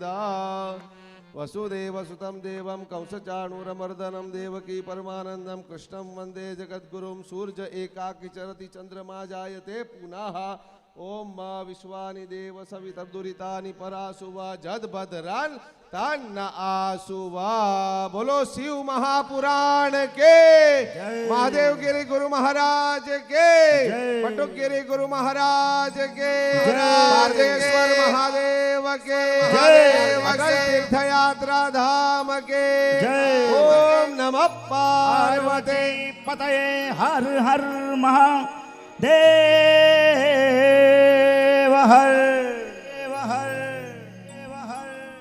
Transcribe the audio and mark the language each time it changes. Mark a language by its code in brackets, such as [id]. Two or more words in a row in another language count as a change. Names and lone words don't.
[sa] वसुदेव सुतं देवं कंसचाणूरमर्दनं देवकी परमानंदं कृष्णं वंदे जगद्गुरुं सूर्य एकाकी चरति चंद्रमा जायते पुनः। ओम विश्वानि देव सवितर्दुरितानि परासुवा जदभद्रान् तन्न आसुवा। [hi] बोलो शिव महापुराण के महादेव गिरी गुरु महाराज के पटुक गिरी गुरु महाराज के पार्वतीश्वर महादेव के तीर्थ यात्रा धाम के [sa] ओम नमः पार्वती [hi] पतये हर हर महादेव हर हर हर